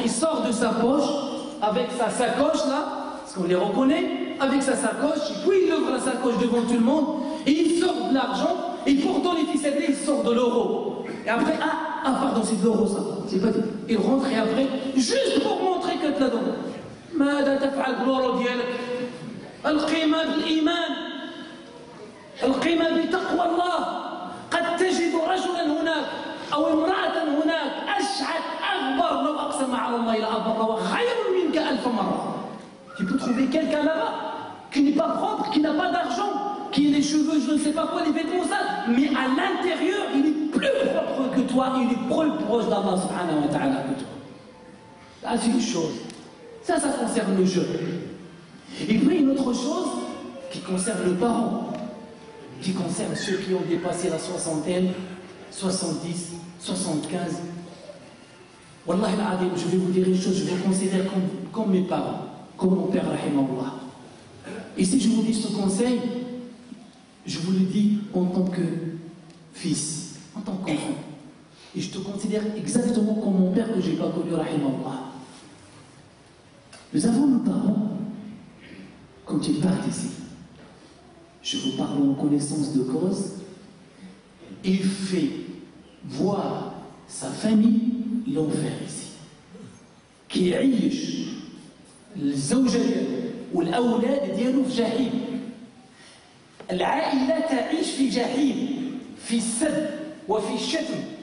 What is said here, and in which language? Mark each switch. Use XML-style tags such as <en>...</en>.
<fr>Il sort de sa poche, avec sa sacoche là, parce qu'on les reconnaît, avec sa sacoche, puis il ouvre la sacoche devant tout le monde, et il sort de l'argent, et pour donner fisabilillah, il sort de l'euro. Et après, pardon, c'est de l'euro ça, c'est pas dit. Il rentre et après, juste pour montrer que tu l'as donné.</fr> <ar>ماذا تفعل بالورو ديالك؟ القيمة بالإيمان، القيمة بتقوى الله. قد تجد رجلا هناك أو امرأة هناك أشعث أغبر لو أقسم على الله لأبره وخير منك 1000 مرة.</ar> <fr>Tu peux trouver quelqu'un là-bas qui n'est pas propre, qui n'a pas d'argent, qui a les cheveux, je ne sais pas quoi, les vêtements sales, mais à l'intérieur, il est plus propre que toi, il est plus proche d'Allah subhanahu wa ta'ala que toi. Ça, c'est une chose. Ça concerne le jeune. Et puis une autre chose qui concerne le parent, qui concerne ceux qui ont dépassé la soixantaine, 70, 75. Wallah al-Adim, je vais vous dire une chose, je vous considère comme mes parents, comme mon père, rahimahullah. Et si je vous dis ce conseil, je vous le dis en tant que fils, en tant qu'enfant. Et je te considère exactement comme mon père que je n'ai pas connu, rahimahullah. Nous avons nos parents, quand ils partent ici, je vous parle en connaissance de cause, il fait voir sa famille l'enfer ici. Qui</fr> <ar>يعيش الزوجة والأولاد ديالو في جحيم. العائلة تعيش في جحيم، في السب وفي الشتم.</ar>